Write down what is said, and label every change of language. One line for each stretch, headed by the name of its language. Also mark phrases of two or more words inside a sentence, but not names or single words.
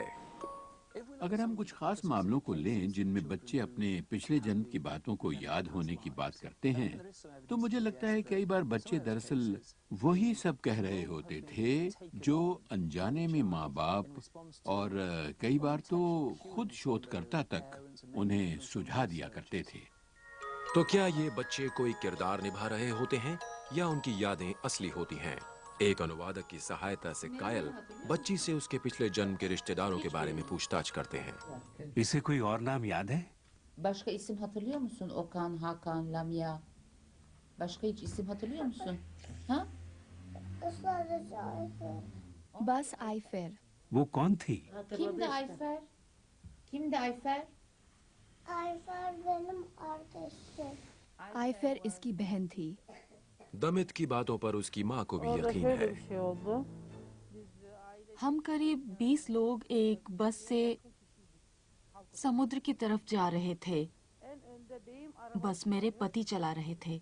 Hindi: अगर हम कुछ खास मामलों को लें जिनमें बच्चे अपने पिछले जन्म की बातों को याद होने की बात करते हैं, तो मुझे लगता है कई बार बच्चे दरअसल वही सब कह रहे होते थे जो अनजाने में माँ बाप और कई बार तो खुद शोधकर्ता तक उन्हें सुझा दिया करते थे। तो क्या ये बच्चे कोई किरदार निभा रहे होते हैं या उनकी यादें असली होती हैं? एक अनुवादक की सहायता से कायल बच्ची से उसके पिछले जन्म के रिश्तेदारों के बारे में पूछताछ करते हैं। इसे कोई और नाम याद है?
Turkish: Başka isim hatırlıyor musun? Okan, Hakan, Lamia. Başka hiç isim hatırlıyor musun? Ha?
Hindi: बस आइफर। वो कौन थी?
Turkish: Kimdi Ayfer? Kimdi Ayfer? आइफर benim arkadaşım।
Hindi: आइफर इसकी बहन थी। दमित की बातों पर उसकी माँ को भी यकीन है। हम करीब 20 लोग एक बस से समुद्र की तरफ जा रहे थे। बस मेरे पति चला रहे थे।